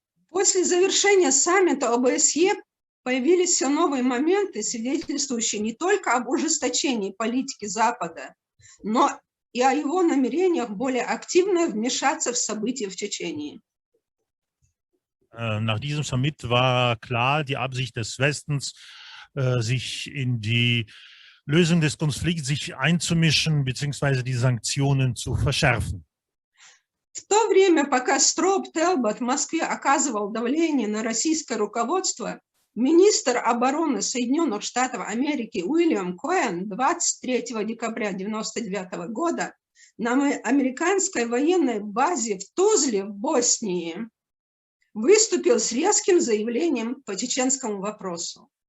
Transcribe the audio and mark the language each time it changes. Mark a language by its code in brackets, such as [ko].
[ru] После завершения саммита ОБСЕ появились все новые моменты, свидетельствующие не только об ужесточении политики Запада, но и о его намерениях более активно вмешаться в события в Чечении. [de] Nach diesem Summit war klar die Absicht des Westens, sich in die Lösung des Konflikts sich einzumischen bzw. die Sanktionen zu verschärfen. [ru] В то время, пока Строуп Телбот в Москве оказывал давление на российское руководство, министр обороны Соединенных Штатов Америки Уильям Коэн 23 декабря 1999 года на американской военной базе в Тузле в Боснии выступил с резким заявлением по чеченскому вопросу.